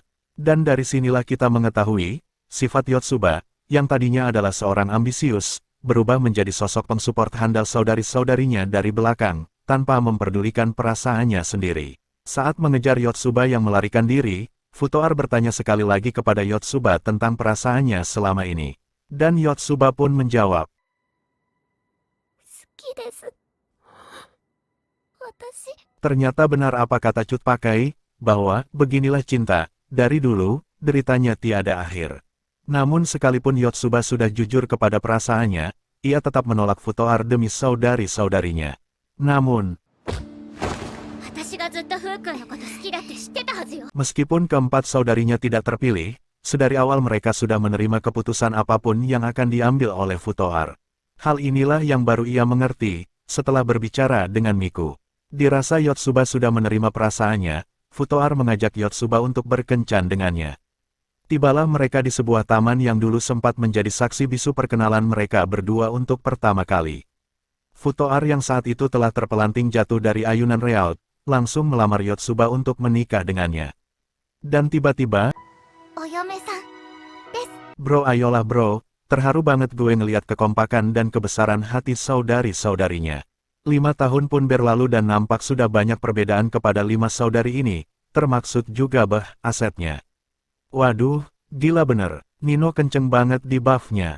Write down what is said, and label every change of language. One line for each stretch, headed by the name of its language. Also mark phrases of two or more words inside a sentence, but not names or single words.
Indonesian: Dan dari sinilah kita mengetahui, sifat Yotsuba, yang tadinya adalah seorang ambisius, berubah menjadi sosok pensupport handal saudari-saudarinya dari belakang, tanpa memperdulikan perasaannya sendiri. Saat mengejar Yotsuba yang melarikan diri, Futoar bertanya sekali lagi kepada Yotsuba tentang perasaannya selama ini. Dan Yotsuba pun menjawab.
Japanese: 好きです。私。
Indonesian: Ternyata benar apa kata Cut pakai, bahwa, beginilah cinta, dari dulu, deritanya tiada akhir. Namun sekalipun Yotsuba sudah jujur kepada perasaannya, ia tetap menolak Futoar demi saudari-saudarinya. Namun,
Japanese: 私がずっとフー君のこと好きだって知ってたはずよ。
Indonesian: meskipun keempat saudarinya tidak terpilih, sedari awal mereka sudah menerima keputusan apapun yang akan diambil oleh Futoar. Hal inilah yang baru ia mengerti, setelah berbicara dengan Miku. Dirasa Yotsuba sudah menerima perasaannya, Futoar mengajak Yotsuba untuk berkencan dengannya. Tibalah mereka di sebuah taman yang dulu sempat menjadi saksi bisu perkenalan mereka berdua untuk pertama kali. Futoar yang saat itu telah terpelanting jatuh dari ayunan real, langsung melamar Yotsuba untuk menikah dengannya. Dan tiba-tiba,
Japanese: お嫁さんです。
Indonesian: bro ayolah bro, terharu banget gue ngeliat kekompakan dan kebesaran hati saudari-saudarinya. 5 tahun pun berlalu dan nampak sudah banyak perbedaan kepada 5 saudari ini, termaksud juga asetnya. Waduh, gila bener, Nino kenceng banget di buff-nya.